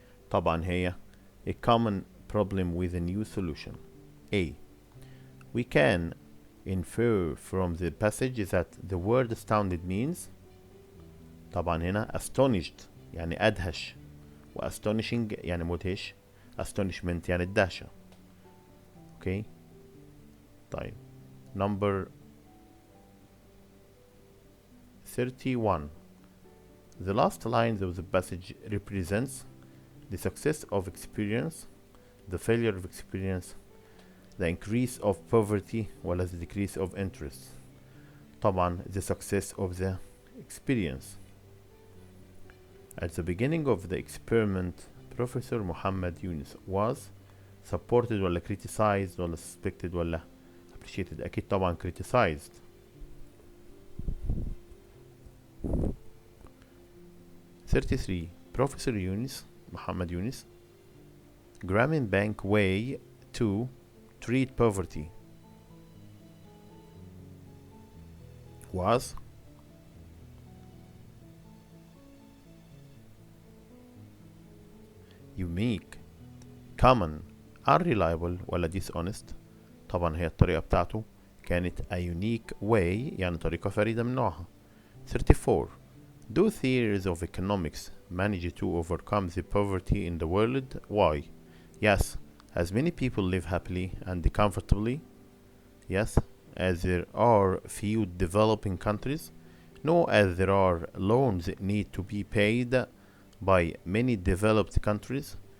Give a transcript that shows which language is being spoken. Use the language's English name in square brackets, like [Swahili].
[Arabic] طبعا هي [English] a common problem with a new solution. A. We can infer from the passage that the word astounded means [Arabic] طبعا هنا [English] astonished [Arabic] يعني أدهش [English] و astonishing [Arabic] يعني مدهش [English] astonishment [Arabic] يعني الدهشة. اوكي طيب [English] number 31. The last lines of the passage represents the success of experience, the failure of experience, the increase of poverty [Arabic] ولا [English] the decrease of interest. [Arabic] طبعا [English] the success of the experience. At the beginning of the experiment, Professor Muhammad Yunus was supported [Arabic] ولا [English] criticized ولا suspected ولا appreciated. [Arabic] أكيد طبعا [English] criticized. '33. Professor Yunus Muhammad Yunus Grameen Bank way to treat poverty was unique, common, unreliable [Arabic] ولا [English] dishonest. [Arabic] طبعا هي الطريقة بتاعته كانت [English] a unique way [Arabic] يعني طريقة فريدة من نوعها. 34. [English] Do theories of economics manage to overcome the poverty in the world? Why? Yes, as many people live happily and comfortably. Yes, as there are few developing countries. No, as there are loans that need to be paid by many developed countries.